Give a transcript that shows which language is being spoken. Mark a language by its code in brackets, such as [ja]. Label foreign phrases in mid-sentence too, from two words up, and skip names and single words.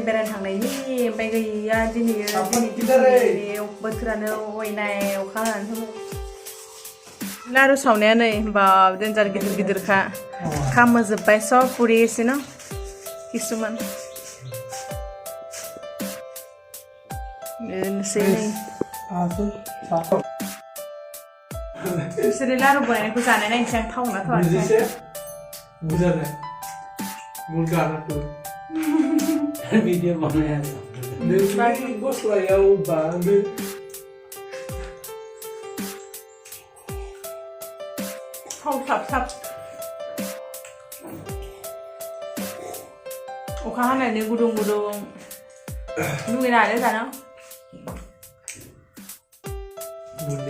[brx] बेरायनो थांनायनि ओमफ्राय गैया दिनै बोथोरानो अयनाय अखा हानानै होबाय लारु सावनाया नै बा देन्जार गिदिर गिदिरखा खामोजोब्बाय सब पुरियैसै न किसुमान बेनोसै नै बिसोरो लारु बनायनायखौ जानाय नायनोसै आं थावना थावाखै [hi] बुझा नहीं मुर्गा ना तो वीडियो बनाया देखिए बस लाया वो बांध [brx] थाव थाब अखा हानायनि गुदुं लुगैनानै जानो [hi] मुझे